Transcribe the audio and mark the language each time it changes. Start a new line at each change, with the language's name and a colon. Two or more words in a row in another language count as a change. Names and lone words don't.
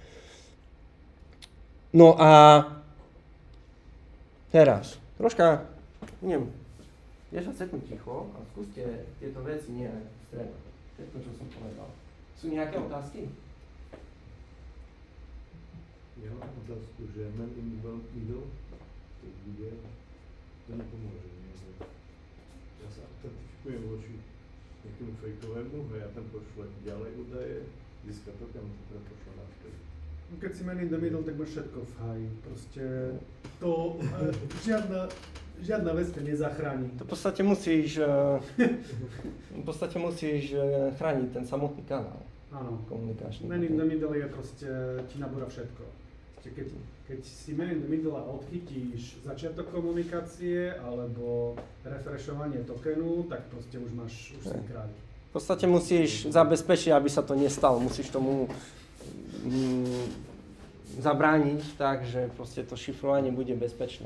Slovak: No a teraz, troška, neviem, 10 sekúnd ticho a skúste tieto veci nie stredať. Všetko, čo som povedal. Sú nejaké otázky? Ja mám otázku, že
English: man in middle,
Slovak: keď bude, to nepomôže. Nie? Ja sa autentifikujem voči nejakému fejkovému, a ja tam pošle ďalej údaje, získa token, to teda pošle naspäť. Keď si
English: man in the middle,
Slovak: tak máš všetko v háji. Proste to žiadna vec ťa nezachráni. To v podstate musíš chrániť ten samotný kanál. Áno. Komunikačný.
English: Man in the middle
Slovak: je proste, ti nabúra všetko. Keď si
English: man in the middle
Slovak: a odchytíš začiatok komunikácie alebo refreshovanie tokenu, tak proste už si kráľ. V podstate musíš zabezpečiť, aby sa to nestalo. Musíš tomu zabrániť tak, že proste to šifrovanie bude bezpečné.